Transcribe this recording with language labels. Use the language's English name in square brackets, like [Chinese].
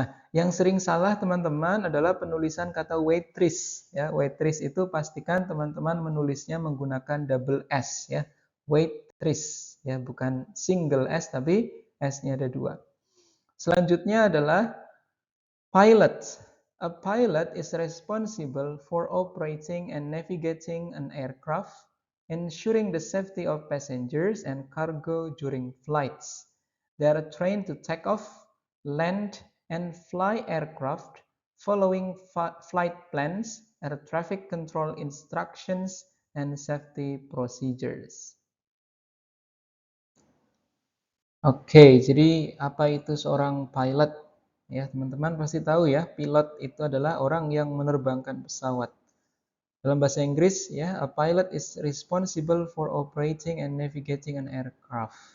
[Indonesian] Nah, yang sering salah teman-teman adalah penulisan kata waitress. Ya, waitress itu pastikan teman-teman menulisnya menggunakan double S. Ya, waitress. Ya, bukan single S tapi S-nya ada dua. Selanjutnya adalah pilot. [English] A pilot is responsible for operating and navigating an aircraft, ensuring the safety of passengers and cargo during flights. They are trained to take off, land, and fly aircraft following flight plans, air traffic control instructions, and safety procedures. [Indonesian] Oke, jadi apa itu seorang pilot? Ya, teman-teman pasti tahu ya, pilot itu adalah orang yang menerbangkan pesawat. Dalam bahasa Inggris, ya, [English] a pilot is responsible for operating and navigating an aircraft.